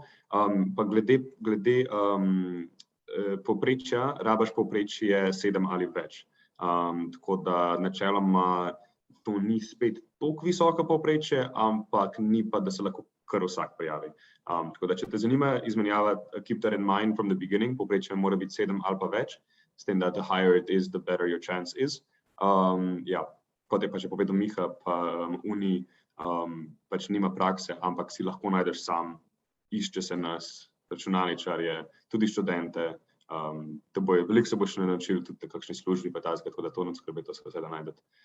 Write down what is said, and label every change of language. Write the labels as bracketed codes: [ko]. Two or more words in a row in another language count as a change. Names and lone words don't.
[sl] Pa glede povprečja, rabiš povprečje 7 ali več. Tako da načeloma to ni spet toliko visoko povprečje, ampak ni pa, da se lahko kar vsak prijavi. Tako da, če te zanima izmenjava, [en] keep that in mind from the beginning, [sl] povprečje mora biti 7 ali pa več, s tem, da [en] the higher it is, the better your chance is. [sl] Kot je pa že povedal Miha, pa Uni pač nima prakse, ampak si lahko najdeš sam, išče se nas, računalničarje, tudi študente, veliko se boš naučil tudi kakšni službi, pa tako da to ne skrbi, to se da najdete.